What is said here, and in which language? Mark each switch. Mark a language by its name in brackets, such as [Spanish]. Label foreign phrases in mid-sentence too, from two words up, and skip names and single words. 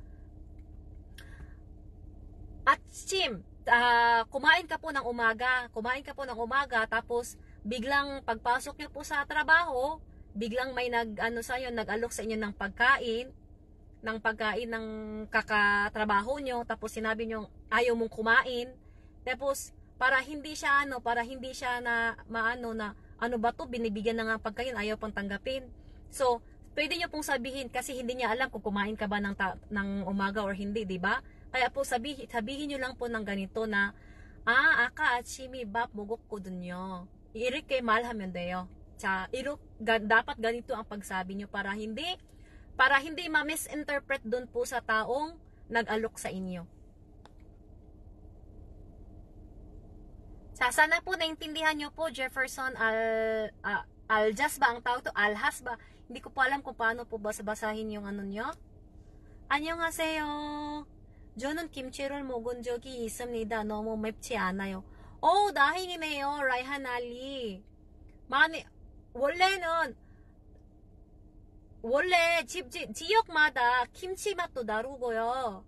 [Filipino] Atsim, kumain ka po ng umaga, tapos biglang pagpasok nyo po sa trabaho, biglang may nag-alok sa inyo ng pagkain ng kakatrabaho nyo, tapos sinabi nyo ayaw mong kumain, tapos para hindi siya na ano ba to, binibigyan na nga pagkain, ayaw pang tanggapin. So, pwede nyo pong sabihin, kasi hindi niya alam kung kumain ka ba ng umaga or hindi, di ba? Kaya po sabihin nyo lang po ng ganito na, [Korean] 아까 아침에 밥 먹었거든요. 이렇게 말하면 돼요. 자, [Filipino] dapat ganito ang pagsabi nyo para hindi ma-misinterpret dun po sa taong nag-alok sa inyo. Sana po naintindihan nyo po, Jefferson Aljas ba ang tawag to? Alhas ba? Hindi ko po alam kung paano po basahin yung nyo. [Korean] 안녕하세요. 저는 김치를 먹은 적이 있습니다. 너무 맵지 않아요. 다행이네요, 라이한 알리. 원래 지역마다 김치 맛도 다르고요.